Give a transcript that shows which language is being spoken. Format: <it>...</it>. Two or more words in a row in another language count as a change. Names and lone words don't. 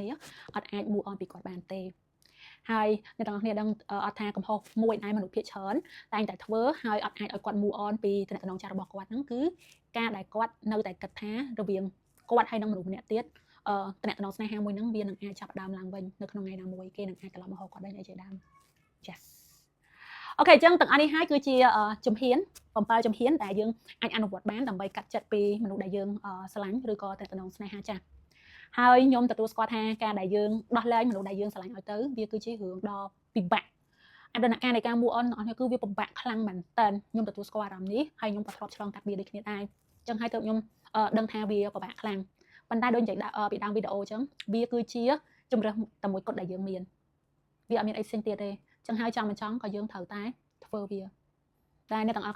<km>គ្នាអត់អាច</km> <en>move on</en> <km>ពីគាត់បានទេហើយអ្នកទាំងអស់គ្នាដឹងអត់ថាកំហុសមួយដែលមនុស្សភាគច្រើនតែងតែធ្វើហើយអត់អាចឲ្យគាត់</km> <en>move on</en> <km>ពីតំណែងចាស់របស់គាត់ហ្នឹងគឺការដែលគាត់នៅតែគិតថារវាងគាត់ហើយនឹងមនុស្សម្នាក់ទៀតតំណែងស្នេហាមួយហ្នឹងវានឹងអាចចាប់ដើមឡើងវិញនៅក្នុងថ្ងៃណាមួយគេនឹងអាចត្រឡប់មកហៅគាត់វិញអីជាដើម yes អូខេអញ្ចឹងទាំងអស់នេះហើយគឺជាជំហាន7 ជំហានដែលយើងអាចអនុវត្តបានដើម្បីកាត់ចិត្តពីមនុស្សដែលយើងស្រឡាញ់ឬក៏តំណែងស្នេហាចាស់ហើយខ្ញុំទទួលស្គាល់ថាការដែលយើងដោះលែងមនុស្សដែលយើងស្រឡាញ់ឲ្យទៅវាគឺជារឿងដ៏ពិបាកអត្តនការនៃការ</km> <en>move on</en> <km>របស់ខ្ញុំគឺវាពិបាកខ្លាំងមែនតើខ្ញុំទទួលស្គាល់អារម្មណ៍នេះហើយខ្ញុំក៏ ធ្លាប់ឆ្លងកាត់វាដូចគ្នាដែរអញ្ចឹងហើយទៅខ្ញុំដឹងថាវាពិបាកខ្លាំងប៉ុន្តែដូចនិយាយពីដើមវីដេអូអញ្ចឹងវាគឺជាជំរើសតែមួយគត់ដែលយើងមានវាអត់មានអីផ្សេងទៀតទេអញ្ចឹងហើយចង់មិនចង់ក៏យើងត្រូវតែធ្វើវាតែអ្នកទាំងអស់</km>